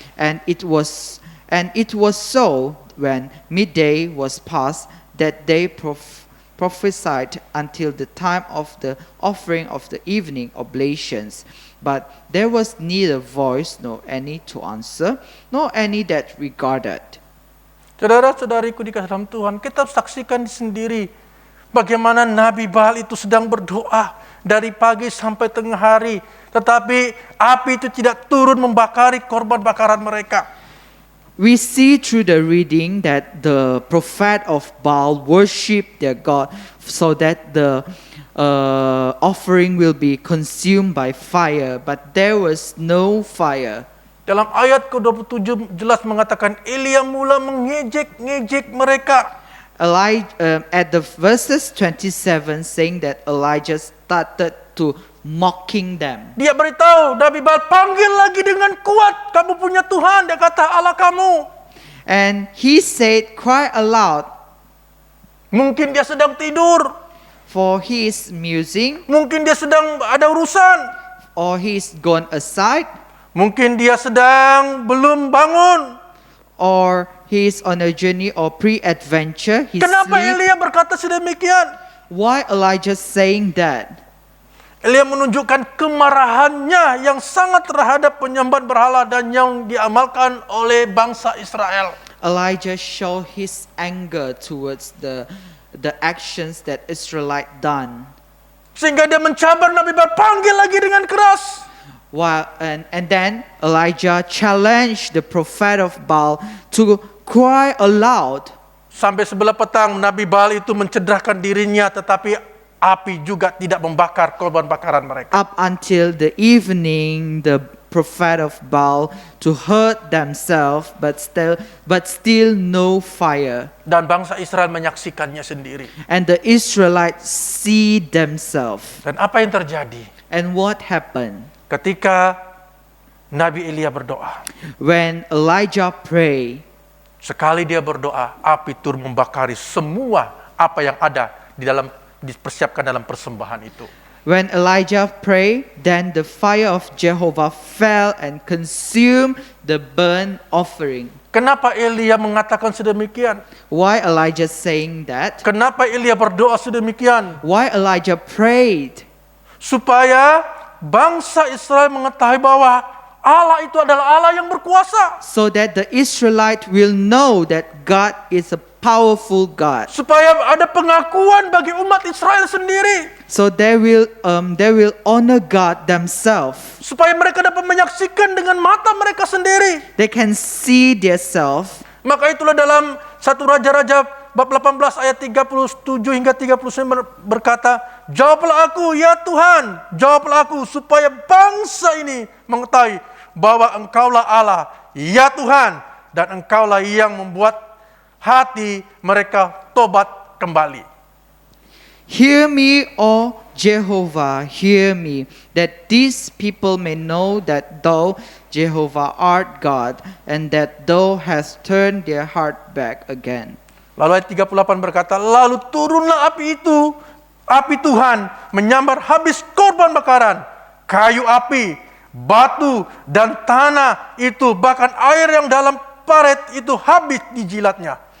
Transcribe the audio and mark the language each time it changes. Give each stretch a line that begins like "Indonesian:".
English: And it was so when midday was past that they prophesied until the time of the offering of the evening oblations. But there was neither voice nor any to answer, nor any that regarded.
Malay: Saudara-saudariku di dalam Tuhan, kita saksikan sendiri bagaimana Nabi Baal itu sedang berdoa dari pagi sampai tengah hari, tetapi api itu tidak turun membakari korban bakaran mereka.
English: We see through the reading that the prophet of Baal worshiped their God so that the offering will be consumed by fire, but there was no fire.
Malay: Dalam ayat ke-27 jelas mengatakan Elia mula mengejek-ngejek mereka.
English: At the verses 27 saying that Elijah started to mocking them.
Malay: Dia beritahu Nabi Baal, panggil lagi dengan kuat, kamu punya Tuhan, dia kata Allah kamu.
English: And he said, cry aloud.
Malay: Mungkin dia sedang tidur,
English: for he is musing,
Malay: mungkin dia sedang ada urusan,
English: or he is gone aside,
Malay: mungkin dia sedang belum bangun.
English: Or he is on a journey or pre-adventure.
Malay: Kenapa Elia berkata sedemikian?
English: Why Elijah saying that?
Malay: Elia menunjukkan kemarahannya yang sangat terhadap penyembahan berhala dan yang diamalkan oleh bangsa Israel.
English: Elijah showed his anger towards the actions that Israelite done.
Malay: Sehingga dia mencabar Nabi Baal, panggil lagi dengan keras.
English: And then Elijah challenged the prophet of Baal to cry aloud.
Malay: Sampai sebelah petang Nabi Baal itu mencederahkan dirinya, tetapi api juga tidak membakar korban bakaran mereka.
English: Up until the evening, the prophet of Baal to hurt themselves, but still no fire.
Malay: Dan bangsa Israel menyaksikannya sendiri.
English: And the Israelites see themselves.
Malay: Dan apa yang terjadi?
English: And what happened?
Malay: Ketika Nabi Elia berdoa,
English: when Elijah prayed,
Malay: sekali dia berdoa, api turun membakari semua apa yang ada dipersiapkan dalam persembahan itu.
English: When Elijah prayed, then the fire of Jehovah fell and consumed the burnt offering.
Malay: Kenapa Elia mengatakan sedemikian?
English: Why Elijah saying that?
Malay: Kenapa Elia berdoa sedemikian?
English: Why Elijah prayed?
Malay: Supaya bangsa Israel mengetahui bahwa Allah itu adalah Allah yang berkuasa.
English: So that the Israelite will know that God is a powerful God.
Malay: Supaya ada pengakuan bagi umat Israel sendiri.
English: So they will honor God themselves.
Malay: Supaya mereka dapat menyaksikan dengan mata mereka sendiri.
English: They can see themselves.
Malay: Maka itulah dalam 1 Raja-Raja bab 18 ayat 37 hingga 39 berkata, jawablah aku ya Tuhan, jawablah aku supaya bangsa ini mengetahui bahwa Engkaulah Allah, ya Tuhan, dan Engkaulah yang membuat hati mereka tobat kembali.
English: Hear me, O Jehovah, hear me, that these people may know that Thou, Jehovah, art God, and that Thou hast turned their heart back again.
Malay: Lalu ayat 38 berkata, lalu turunlah api itu, api Tuhan, menyambar habis korban bakaran, kayu api, batu, dan tanah itu, bahkan air yang dalam paret itu habis dijilatnya.